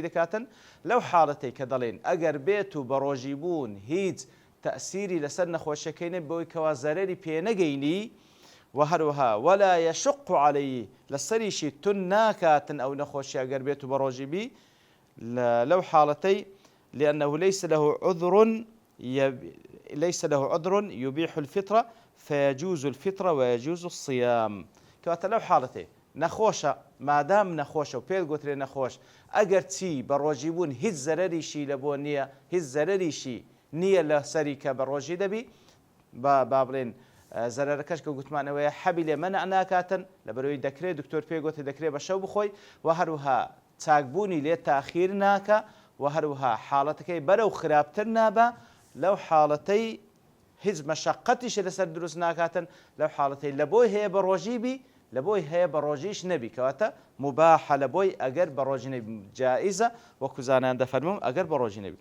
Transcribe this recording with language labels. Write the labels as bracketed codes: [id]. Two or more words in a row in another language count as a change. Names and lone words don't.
[ckb] دەکاتن لەو حاڵەتەی کە دەڵێن ئەگەر بێت و بە ڕۆژی بوون هیچ تەئسیری لەسەر نەخۆشیەکەی نەبێت بۆی کەوا زەرەری پێ نەگەینی، و هەروەها [ar] وەلا یەشق عەلەیهی [ckb] لەسەریشی تون ناکاتن ئەو نەخۆشیە ئەگەر بێت و بە ڕۆژیبی لەو حاڵەتەی [ar] لأنه ليس له عذر يبيح الفطرة فيجوز الفطرة ويجوز الصيام. [ckb] كواتە لەو حاڵەتێ نەخۆشە، مادام نەخۆشە و پێت گوترێ نەخۆش، ئەگەر چی بە ڕۆژی بوون هیچ زەرەریشی لە بۆ نییە، هیچ زەرەریشی نییە لە سەری کە بە ڕۆژی دەبی، با بڵێن زەرەرەکەش کە گوتمانەوەیە حەبی لێ مەنع ناکاتن، لەبەرەوەی دەکرێت دکتۆر پێگوتە دەکرێت بە شەو بخۆی، و هەروها چاکبوونی لێ تاخیر ناکە، و هەروها حاڵەتەکەی بەرەو خراپتر نابە، لەو حاڵەتەی هیچ مەشەقەتیش لەسەر دروست ناکاتن، لەو حاڵەتەی لە بۆی هەیە بە ڕۆژیبی، لە بۆی هەیە بە ڕۆژیش نەبی، کەواتە مباحە لە بۆی ئەگەر بە ڕۆژی نەبی، جائزە وەکو زانایان دەفەرمون ئەگەر بە ڕۆژی نەبی.